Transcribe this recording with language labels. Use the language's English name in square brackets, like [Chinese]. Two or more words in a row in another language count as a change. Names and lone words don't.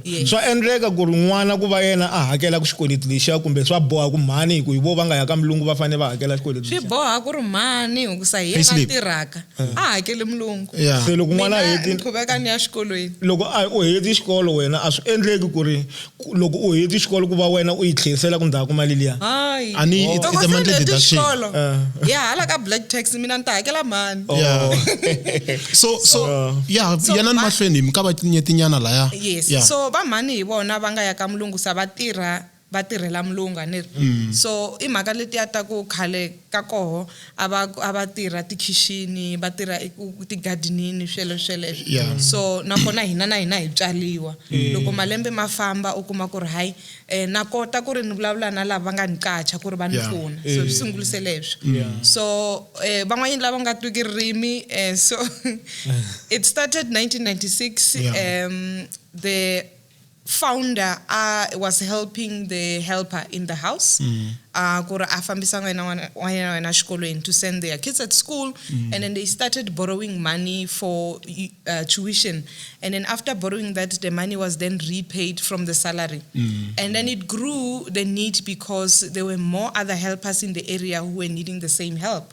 [Tsonga] Swa endleka ku ri n'wana ku va yena a hakela ku xikweleti lexiya kumbe swa boha ku mhani hi vo va nga ya ka mulungu va fanele va hakela xikweleti lexiya? Swi boha ku ri mhani hikusa hi yena tirhaka a hakeli mulungu. Se loko n'wana a heti khuveka ni ya xikolweni. Loko u heti xikolo wena a swi endleki ku ri loko u heti xikolo ku va wena u yi tlherisela ku ndzhaku mali liya. [English] Ani it's a monthly deduction. [Tsonga] Hala ka [English] black tax [Tsonga] mina ni ta hakela mhani. Yana mahlweni mi ka va nyetinyana la ya. So va mhani hi vona va nga ya ka mulungu sa va tirhela mulungu aniri. So i mhaka leti ta ku khale ka koho a va tirha tikhixini, va tirha tigardenini sweleswo. So nakona hina hi tswaliwa. Loko malembe ma famba u kuma ku ri hayi na kota ku ri ni vulavula na lava nga ni qacha ku ri va ni pfuna. So swi sungulise leswi. So van'wanyana lava nga twiki ririmi [English] so it started 1996. The founder was helping the helper in the house [Tsonga] ku ri a fambisa n'wana xikolweni [English] to send their kids at school. And then they started borrowing money for tuition, and then after borrowing that the money was then repaid from the salary. And then it grew the need because there were more other helpers in the area who were needing the same help.